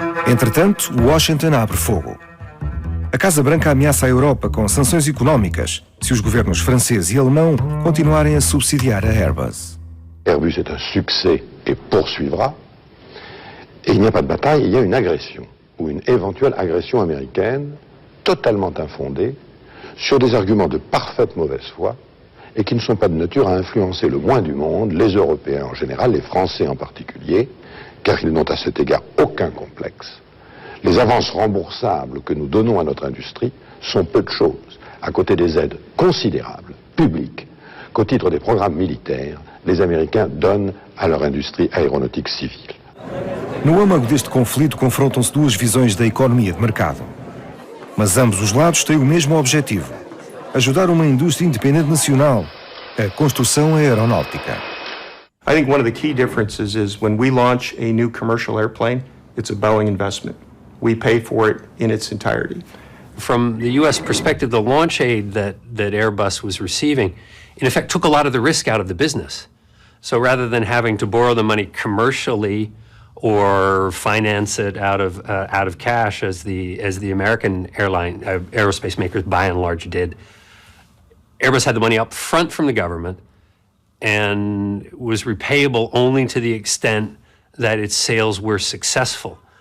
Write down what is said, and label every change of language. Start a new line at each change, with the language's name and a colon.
Portuguese: Entretanto, Washington abre fogo. A Casa Branca ameaça a Europa com sanções económicas se os governos francês e alemão continuarem a subsidiar a Airbus.
French: Airbus est un succès et poursuivra. Et il n'y a pas de bataille, il y a une agression, ou une éventuelle agression américaine, totalement infondée, sur des arguments de parfaite mauvaise foi, et qui ne sont pas de nature à influencer le moins du monde, les Européens en général, les Français en particulier, car ils n'ont à cet égard aucun complexe. Les avances remboursables que nous donnons à notre industrie sont peu de choses, à côté des aides considérables, publiques, qu'au titre des programmes militaires, les Américains donnent à leur industrie aéronautique civile.
Portuguese: No âmago deste conflito confrontam-se duas visões da economia de mercado. Mas ambos os lados têm o mesmo objetivo: ajudar uma indústria independente nacional, a construção aeronáutica.
English: I think one of the key differences is when we launch a new commercial airplane, it's a Boeing investment. We pay for it in its entirety. From the U.S. perspective, the launch aid that Airbus was receiving, in effect, took a lot of the risk out of the business. So rather than having to borrow the money commercially or finance it out of cash, as the American aerospace makers by and large did, Airbus had the money up front from the government and was repayable only to the extent that its sales were successful.